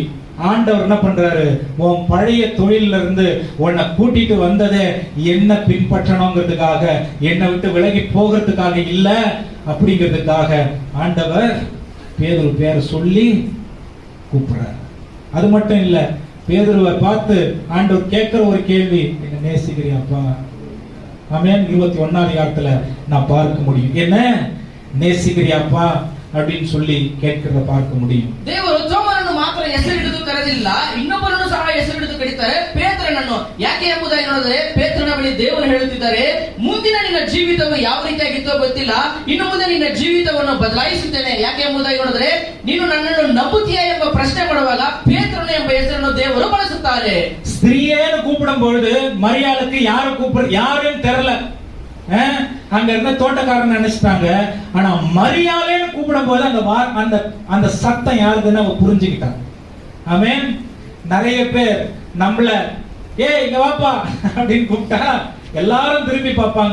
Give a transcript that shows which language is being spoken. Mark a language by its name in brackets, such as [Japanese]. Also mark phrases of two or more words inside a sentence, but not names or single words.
[Tamil] ஆண்டவர் என்ன பண்றாரு, உன் பழைய தொழில இருந்து உன்னை கூட்டிட்டு வந்ததே என்ன பின்பற்றணுங்கிறதுக்காக, என்னை விட்டு விலகி போகிறதுக்காக இல்ல அப்படிங்கிறதுக்காக ஆண்டவர் பேதுரு பேரை சொல்லி கூப்பிடுறாரு. அது மட்டும் இல்ல, பேதுருவை பார்த்து ஆண்டவர் கேட்கிற ஒரு கேள்வி, என்ன நேசிக்கிறியாப்பா? ஆமென். 21ஆம் அதிகாரத்துல நான் பார்க்க முடியும், என்ன நேசிக்கிறியாப்பா அப்படின்னு சொல்லி கேட்கிறத பார்க்க முடியும். [Kannada] ದೇವರು ತೋಮನನ್ನು ಮಾತ್ರ ಹೆಸರು ಹಿಡಿದು ಕರೆದಿಲ್ಲ, ಇನ್ನೊಬ್ಬರನ್ನು ಸಹ ಹೆಸರು ಹಿಡಿದು ಕರೀತಾರೆ, ಪೇತ್ರನನ್ನು. ಯಾಕೆ ಎಂಬುದಾಗಿ ನೋಡಿದ್ರೆ ಪೇತ್ರನ ಬಳಿ ದೇವರು ಹೇಳುತ್ತಿದ್ದಾರೆ, ಮುಂದಿನ ನಿನ್ನ ಜೀವಿತವು ಯಾವ ರೀತಿಯಾಗಿತ್ತೋ ಗೊತ್ತಿಲ್ಲ, ಇನ್ನು ಮುಂದೆ ನಿನ್ನ ಜೀವಿತವನ್ನು ಬದಲಾಯಿಸುತ್ತೇನೆ. ಯಾಕೆ ಎಂಬುದಾಗಿ ನೋಡಿದ್ರೆ ನೀನು ನನ್ನನ್ನು ನಂಬುತ್ತೀಯಾ ಎಂಬ ಪ್ರಶ್ನೆ ಮಾಡುವಾಗ ಪೇತ್ರನು ಎಂಬ ಹೆಸರನ್ನು ದೇವರು ಬಳಸುತ್ತಾರೆ. [Tamil] ஸ்திரீயேன்னு கூப்பிடும் பொழுது மரியாளுக்கு யாருன்னு தெரியல. அங்க இருந்த தோட்டக்காரன் நினைச்சிட்டாங்க. ஆனா மரியாளேன்னு கூப்பிடும் போது அந்த சத்தம் யாருதுன்னு அவ புரிஞ்சுக்கிட்டான். ஆமென். நிறைய பேர் நம்மள இங்க வாப்பா அப்படின்னு கூப்பிட்டா எல்லாரும் திரும்பி பார்ப்பாங்க.